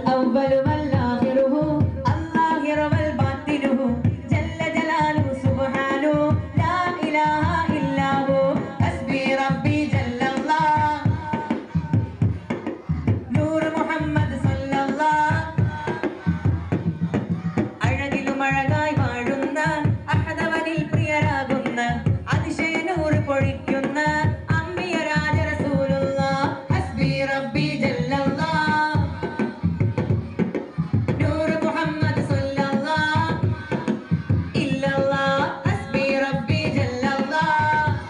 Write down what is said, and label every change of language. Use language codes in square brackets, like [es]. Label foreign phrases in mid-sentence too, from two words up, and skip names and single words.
[ar] الأول والآخره الظاهر والباطنه جل جلاله سبحانه لا إله إلا هو حسبي ربي جل الله نور محمد صلى الله [ml] അഴകിലും അഴകായി വാഴുന്ന അഹദവനിൽ പ്രിയരാകുന്ന അതിശയ നൂറ് പൊഴിക്കുന്ന അമ്പിയ രാജ റസൂലുള്ളാഹ് [ar] حسبي ربي جل الله نور محمد صلى الله إلا الله حسبي ربي جل الله